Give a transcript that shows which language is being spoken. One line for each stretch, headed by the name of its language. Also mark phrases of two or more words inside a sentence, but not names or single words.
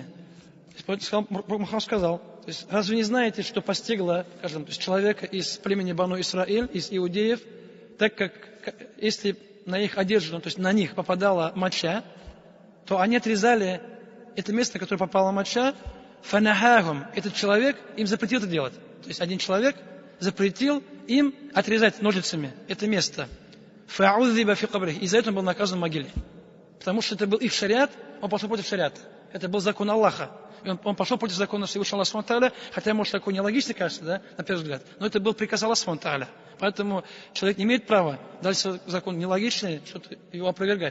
Russian: Мухаммад сказал, то есть, разве не знаете, что постигло, скажем, то есть человека из племени Бану Исраиль, из иудеев, так как если на их одежду, то есть на них попадала моча, то они отрезали это место, на которое попала моча, фанахахум, этот человек им запретил это делать. То есть один человек запретил им отрезать ножницами это место.
Arabic: فعذب في قبره,
Russian: и за это он был наказан в могиле. Потому что это был их шариат, он пошел против шариата. Это был закон Аллаха. И он пошел против закона Всевышнего Аллаха Субхану, хотя, может, такой нелогичный, кажется, да, на первый взгляд, но это был приказ Аллаха Субхану. Поэтому человек не имеет права, даже закон нелогичный, что-то его опровергать.